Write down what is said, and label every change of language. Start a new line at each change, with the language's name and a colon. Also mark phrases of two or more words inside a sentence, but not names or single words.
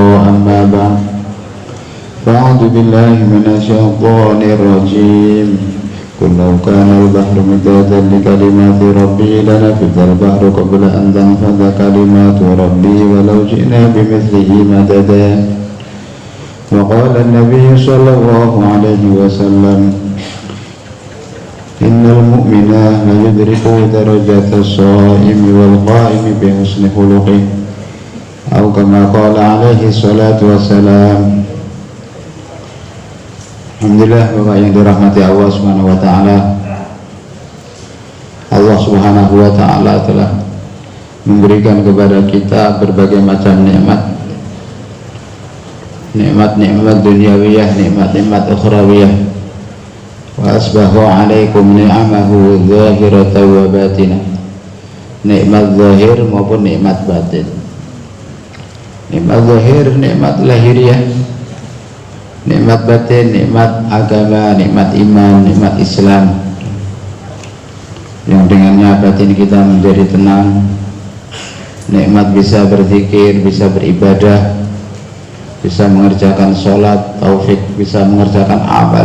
Arabic: أما بعد فأعوذ بالله من الشيطان الرجيم قل لو كان البحر مدادا لكلمات ربي لنفد البحر قبل أن تنفد كلمات ربي ولو جئنا بمثله مددا وقال النبي صلى الله عليه وسلم إن المؤمن ليدرك درجة الصائم والقائم بحسن خلقه أو كما قال عليه الصلاة والسلام.
Indonesian: Alhamdulillah, Bapak yang dirahmati Allah
Arabic: سبحانه وتعالى.
Indonesian: Allah
Arabic: سبحانه وتعالى
Indonesian: telah memberikan kepada kita berbagai macam nikmat. Nikmat-nikmat duniawiyah, nikmat-nikmat ukhrawiyah.
Arabic: وأسبغ عليكم نعمه ظاهرة وباطنة.
Indonesian: Nikmat zahir maupun nikmat batin. Nikmat zahir, nikmat lahiriah. Nikmat batin, nikmat agama, nikmat iman, nikmat Islam, yang dengannya batin kita menjadi tenang. Nikmat bisa berzikir, bisa beribadah, bisa mengerjakan sholat, taufik, bisa mengerjakan amal.